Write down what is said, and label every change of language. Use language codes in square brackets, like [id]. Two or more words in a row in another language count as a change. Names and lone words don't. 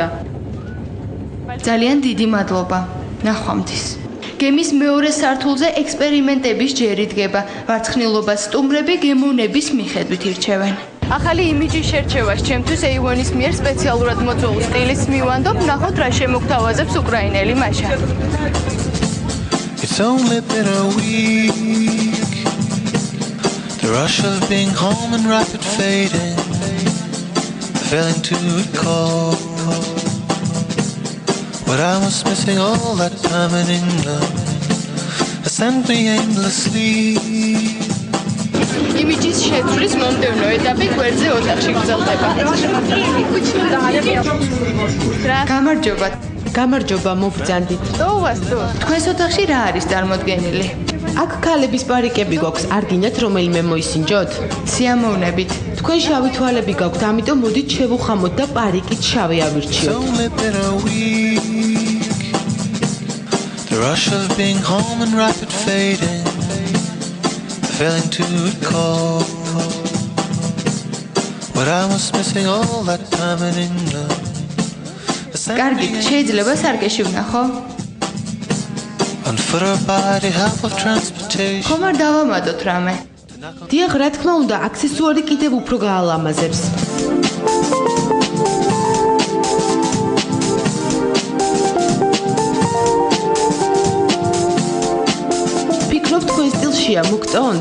[ka] ძალიან დიდი მადლობა. ნახვამდის. გემის მეორე სართულზე ექსპერიმენტების ჯერი დგება. ვარცხნილობას სტუმრები გემოვნების მიხედვით ირჩევენ. ახალი იმიჯის შერჩევას ჩემთვის Avon-ის მიერ სპეციალურად მოწვეულ სტილს მივანდობ. ნახოთ რა შემოგთავაზებს უკრაინელი მაშა. [en] It's only been a week. The rush of being home and rapid fading. The feeling to recall what I was missing all that time in England. It sent me aimlessly. [ka] იმიჯის შეცვლის მომდევნო ეტაპი გვერდზე ოთახში გრძელდება. გამარჯობათ. გამარჯობა, მობრძანდით. დოუვასტო. თქვენს ოთახში რა არის წარმოდგენილი? აქ ქალების პარიკები გვაქვს, არ გინდათ რომელიმე მოისინჯოთ? სიამოვნებით. თქვენ შავი თვალები გაქვთ, ამიტომ მოდით შევუხამოთ და პარიკით შავი ავირჩიოთ. [en] The rush of being home and rapid fading. Failing to recall what I was missing all that time in England. [ka] კარგით, შეიძლება სარკეში ვნახო? [en] On foot or by the help of transportation. [ka] ხომ არ დავამატოთ რამე? დიახ, რა თქმა უნდა, აქსესუარი კიდევ უფრო გაალამაზებს. ფიქრობ თქვენ სტილშია მოგწონთ?